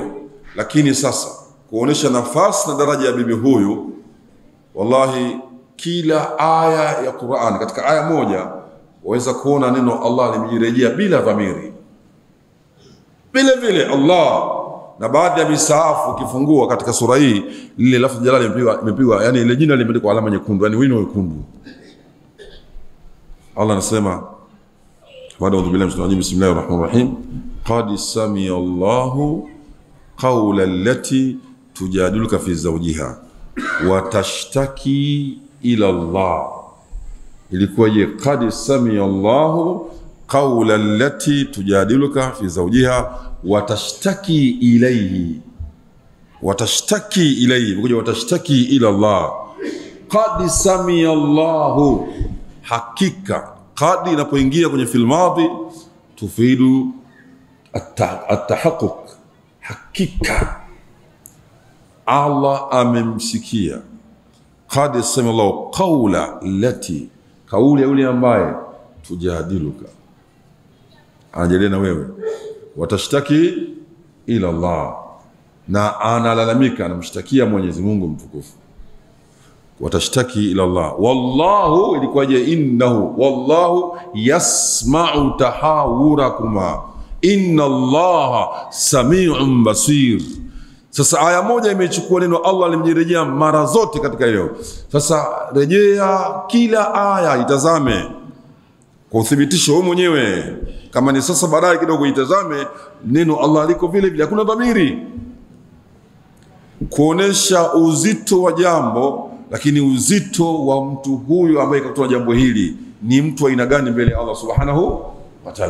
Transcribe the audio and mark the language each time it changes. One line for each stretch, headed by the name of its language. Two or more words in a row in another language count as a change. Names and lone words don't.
Swahili: Lakini sasa kuonesha nafasi na daraja ya bibi huyu, wallahi kila aya ya Qur'an katika aya moja waweza kuona neno Allah limejirejea bila dhamiri. Vile Allah, na baadhi ya misaafu ukifungua katika sura hii lile
Arabic: لفظ الجلالة
Swahili: imepigwa, yani ile jina limeandikwa alama nyekundu, yani wino wekundu. Allah anasema,
Arabic: أعوذ بالله من الشيطان الرجيم بسم الله الرحمن الرحيم قد سمع الله قول التي تجادلك في زوجها وتشتكي إلى الله.
Swahili: Ilikuwaje?
Arabic: قد سمع الله قول التي تجادلك في زوجها وتشتكي إليه. وتشتكي إليه, kuja وتشتكي إلى الله. قد سمع الله, hakika.
Swahili: Qad inapoingia kwenye
Arabic: في الماضي تفيد التحقيق,
Swahili: hakika Allah amemsikia.
Arabic: قد سمع الله قول التي,
Swahili: kauli ya yule ambaye tujadiluka, anajelea na wewe,
Arabic: وتشتكي إلى الله,
Swahili: na analalamika, anamshtakia Mwenyezi Mungu mtukufu.
Arabic: وتشتكي إلى الله والله, ilikuwaje? إنه والله يسمع تحاوركما إن الله سميع بصير.
Swahili: Sasa aya moja imechukua neno Allah limejirejea mara zote katika hiyo. Sasa rejea kila aya, itazame kwa uthibitisho wewe mwenyewe. Kama ni sasa baadaye kidogo itazame neno Allah liko vile vile, hakuna dhamiri, kuonesha uzito wa jambo, lakini uzito wa mtu huyu ambaye katoa jambo hili ni mtu wa aina gani mbele ya Allah
Arabic: سبحانه وتعالى.